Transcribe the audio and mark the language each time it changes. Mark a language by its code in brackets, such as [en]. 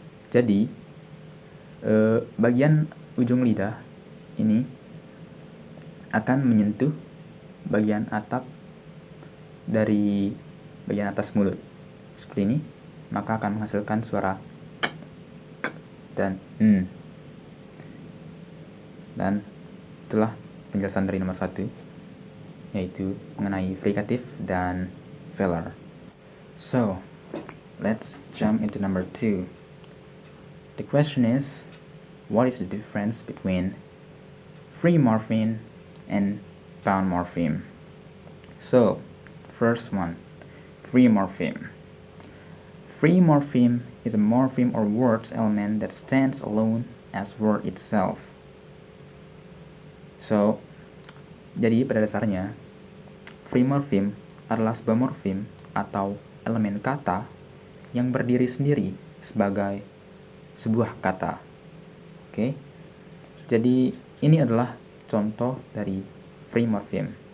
[id] Jadi bagian ujung lidah ini akan menyentuh bagian atap dari bagian atas mulut seperti ini, maka akan menghasilkan suara dan N. Dan itulah penjelasan dari nomor 1, yaitu mengenai frikatif dan velar. [en] So, let's jump into number 2. The question is, what is the difference between free morpheme and bound morpheme? So, first one, free morpheme. Free morpheme is a morpheme or word element that stands alone as word itself. So, [id] Jadi pada dasarnya free morpheme adalah sebuah morfem atau elemen kata yang berdiri sendiri sebagai sebuah kata. Oke. Jadi ini adalah contoh dari free morpheme.